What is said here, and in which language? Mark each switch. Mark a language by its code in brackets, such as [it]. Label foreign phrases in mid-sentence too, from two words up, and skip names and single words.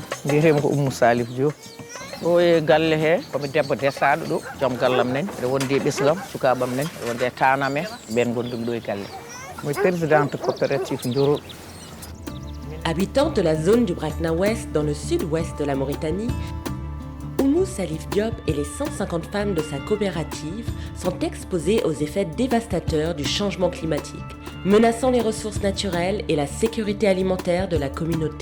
[ff] mbiyetemi ko Oumou Salif Diop ɗo e galle he komi debbo desaɗo ɗo joom gallam nen ɓeɗa wondi e ɓesgam sukabam nen ɓeɗa wondi e tanamen ɓen gondumi ɗo e galle moy [fr] présidente coopérative [ff] Ndioro. [fr] Habitante de la zone du Brakna Ouest dans le sud-ouest de la Mauritanie, Oumou Salif Diop et les 150 femmes de sa coopérative sont exposées aux effets dévastateurs du changement climatique, menaçant les ressources naturelles et la sécurité alimentaire de la communauté.